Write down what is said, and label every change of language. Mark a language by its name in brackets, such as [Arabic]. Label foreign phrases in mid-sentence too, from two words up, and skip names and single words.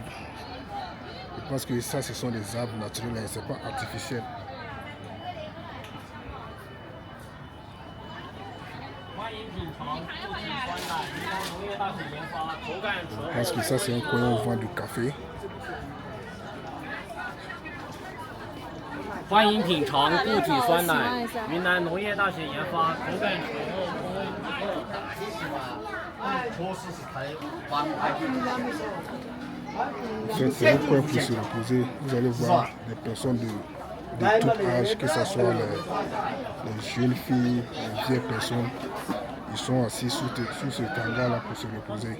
[French] Je pense que ça, ce sont des arbres naturels, c'est pas artificiel. Je pense que ça, c'est un coin où on vend du café. [Chinese] 欢迎品尝固体酸奶，云南农业大学研发，口感醇厚，风味独特。 [French] C'est un coin pour se reposer. Vous allez voir des personnes de tout âge, que ce soit les jeunes filles, les vieilles personnes. Ils sont assis sur ce tanga-là pour se reposer.